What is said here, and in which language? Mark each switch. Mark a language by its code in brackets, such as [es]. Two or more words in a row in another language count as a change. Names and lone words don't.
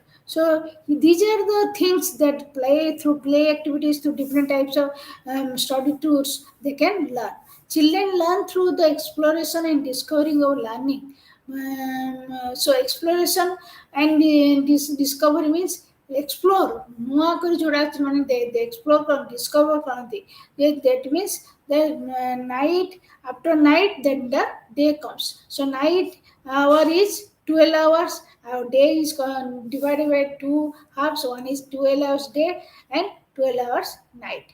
[en] So these are the things that play through play activities, through different types of study tools they can learn. Children learn through the exploration and discovering of learning. So exploration and this discovery means explore [or] ନୂଆ କରି ଯୋଉଟା ସେମାନେ [en] they explore କରନ୍ତି discover କରନ୍ତି. That means the night after night then the day comes. So night hour is 12 hours. Our day is divided by two halves. One is 12 hours day and 12 hours night.